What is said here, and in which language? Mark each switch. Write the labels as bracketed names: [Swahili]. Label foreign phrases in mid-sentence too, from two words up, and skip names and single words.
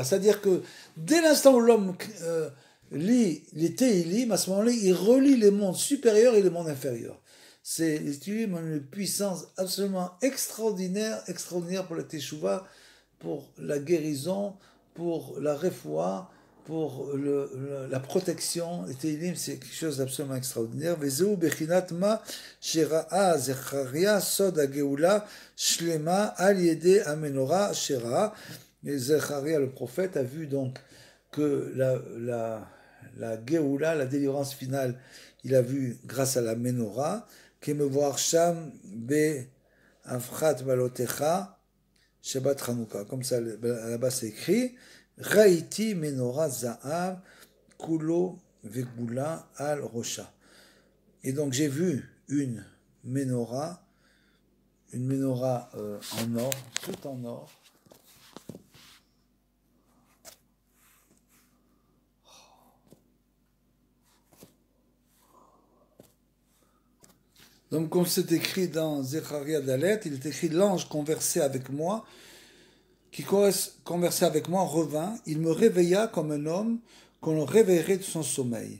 [French] C'est-à-dire que dès l'instant où l'homme lit les Teilim, à ce moment-là, il relie les mondes supérieurs et les mondes inférieurs. Les Teilim ont une puissance absolument extraordinaire pour la Teshuvah, pour la guérison, pour la refoua, pour la protection. Les Teilim, c'est quelque chose d'absolument extraordinaire. [Hebrew] וזהו בחינת מה שראה זכריה סוד הגאולה שלמה על ידי המנורה שראה. [French] Zecharia, le prophète, a vu donc que la geoula, la délivrance finale, il a vu grâce à la menorah. [Hebrew] כמבואר שם בהפטרת בהעלותך שבת חנוכה. [French] Comme ça, là-bas, c'est écrit [Hebrew] ראיתי מנורת זהב כולה וגולה על ראשה. [French] Et donc, j'ai vu une menorah en or, tout en or. Donc, comme c'est écrit dans Zecharia Dalet, il est écrit l'ange conversait avec moi, qui conversait avec moi revint, il me réveilla comme un homme qu'on le réveillerait de son sommeil.